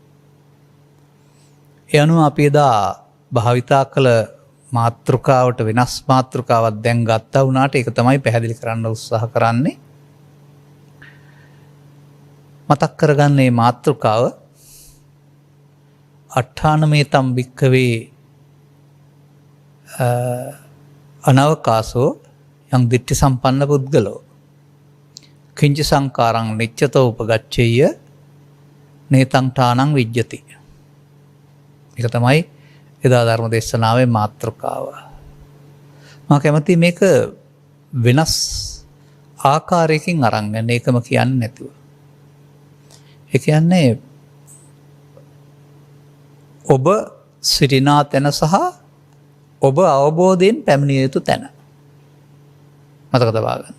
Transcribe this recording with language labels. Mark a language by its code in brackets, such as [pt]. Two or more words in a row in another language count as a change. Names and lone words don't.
[si] ඒ අනුව අපි එදා භාවිතා කළ මාතෘකාවට වෙනස් මාතෘකාවක් දැන් ගත්තා වුණාට ඒක තමයි පැහැදිලි කරන්න උත්සාහ කරන්නේ. මතක් කරගන්නේ මාතෘකාව [pi] අට්ඨානමේතම් භික්ඛවේ අනවකාසෝ යං දිට්ඨි සම්පන්න පුද්ගලෝ කිංච සංකාරං නිච්චතෝ උපගච්ඡේය නේතං ඨානං විජ්ජති. [si] මේක තමයි එදා ධර්ම දේශනාවේ මාතෘකාව. මම කැමති මේක වෙනස් ආකාරයකින් අරන් යන්න, ඒකම කියන්නේ නැතුව. ඒ කියන්නේ ඔබ සිටිනා තැන සහ ඔබ අවබෝධයෙන් පැමිණිය යුතු තැන මතක තබා ගන්න.